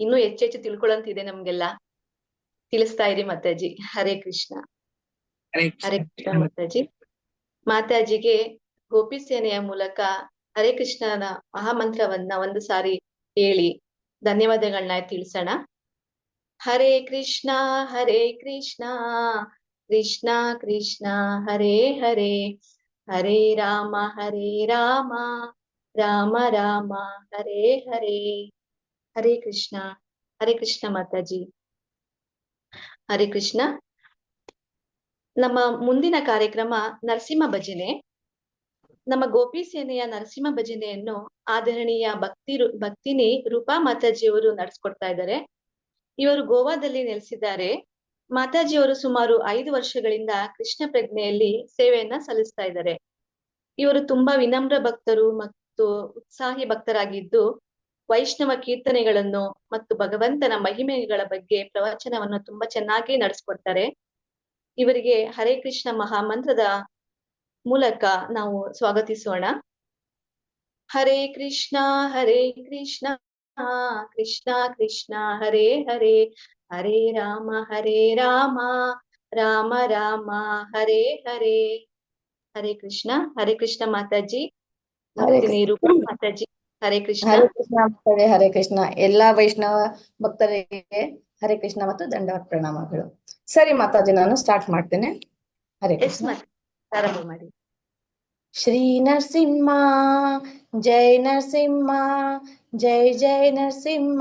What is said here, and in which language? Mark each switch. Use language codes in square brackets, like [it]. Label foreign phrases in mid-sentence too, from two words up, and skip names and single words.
[kn] ಇನ್ನೂ ಹೆಚ್ಚೆಚ್ಚು ತಿಳ್ಕೊಳ್ಳೋಂತಿದೆ ನಮ್ಗೆಲ್ಲ. ತಿಳಿಸ್ತಾ ಇರಿ ಮಾತಾಜಿ. ಹರೇ ಕೃಷ್ಣ. ಹರೇ ಹರೇ ಕೃಷ್ಣ. ಕೃಷ್ಣ ಮಾತಾಜಿ. ಮಾತಾಜಿಗೆ ಗೋಪಿ ಸೇನೆಯ ಮೂಲಕ ಹರೇ ಕೃಷ್ಣನ ಮಹಾಮಂತ್ರವನ್ನ ಒಂದು ಸಾರಿ ಹೇಳಿ ಧನ್ಯವಾದಗಳನ್ನ ತಿಳಿಸೋಣ. [sa] ಹರೇ ಕೃಷ್ಣ ಕೃಷ್ಣ ಕೃಷ್ಣ ಹರೇ ಹರೇ, ಹರೇ ರಾಮ ರಾಮ ರಾಮ ಹರೇ ಹರೇ. [kn] ಹರೇ ಕೃಷ್ಣ ಮಾತಾಜಿ. ಹರೇ ಕೃಷ್ಣ. ನಮ್ಮ ಮುಂದಿನ ಕಾರ್ಯಕ್ರಮ ನರಸಿಂಹ ಭಜನೆ. ನಮ್ಮ ಗೋಪಿ ಸೇನೆಯ ನರಸಿಂಹ ಭಜನೆಯನ್ನು ಆದರಣೀಯ ಭಕ್ತಿನಿ ರೂಪಾ ಮಾತಾಜಿಯವರು ನಡೆಸ್ಕೊಡ್ತಾ ಇದ್ದಾರೆ. ಇವರು ಗೋವಾದಲ್ಲಿ ನೆಲೆಸಿದ್ದಾರೆ. ಮಾತಾಜಿಯವರು ಸುಮಾರು 5 ವರ್ಷಗಳಿಂದ ಕೃಷ್ಣ ಪ್ರಜ್ಞೆಯಲ್ಲಿ ಸೇವೆಯನ್ನ ಸಲ್ಲಿಸ್ತಾ ಇದ್ದಾರೆ. ಇವರು ತುಂಬಾ ವಿನಮ್ರ ಭಕ್ತರು ಮತ್ತು ಉತ್ಸಾಹಿ ಭಕ್ತರಾಗಿದ್ದು ವೈಷ್ಣವ ಕೀರ್ತನೆಗಳನ್ನು ಮತ್ತು ಭಗವಂತನ ಮಹಿಮೆಗಳ ಬಗ್ಗೆ ಪ್ರವಚನವನ್ನು ತುಂಬಾ ಚೆನ್ನಾಗಿ ನಡೆಸ್ಕೊಡ್ತಾರೆ. ಇವರಿಗೆ ಹರೇ ಕೃಷ್ಣ ಮಹಾಮಂತ್ರದ ಮೂಲಕ ನಾವು ಸ್ವಾಗತಿಸೋಣ. [sa] ಹರೇ ಕೃಷ್ಣ ಕೃಷ್ಣ ಕೃಷ್ಣ ಹರೇ ಹರೇ, ಹರೇ ರಾಮ ರಾಮ ಹರೇ ಹರೇ. [kn] ಹರೇ ಕೃಷ್ಣ ಮಾತಾಜಿ. ಹರೇ ಭಕ್ತಿನಿ ರೂಪಾ ಮಾತಾಜಿ. ಹರೇ ಕೃಷ್ಣ. ಹರೇ ಕೃಷ್ಣ ಭಕ್ತರೇ, ಹರೇ ಕೃಷ್ಣ. ಎಲ್ಲಾ ವೈಷ್ಣವ ಭಕ್ತರಿಗೆ ಹರೇ ಕೃಷ್ಣ ಮತ್ತು ದಂಡವತ್ ಪ್ರಣಾಮಗಳು. ಸರಿ ಮಾತಾಜಿ, ನಾನು ಸ್ಟಾರ್ಟ್ ಮಾಡ್ತೇನೆ. ಹರೇ ಎಸ್ ಕೃಷ್ಣ. ಪ್ರಾರಂಭ ಮಾಡಿ. ಶ್ರೀ ನರಸಿಂಹ ಜೈ ನರಸಿಂಹ, ಜೈ ಜೈ ನರಸಿಂಹ.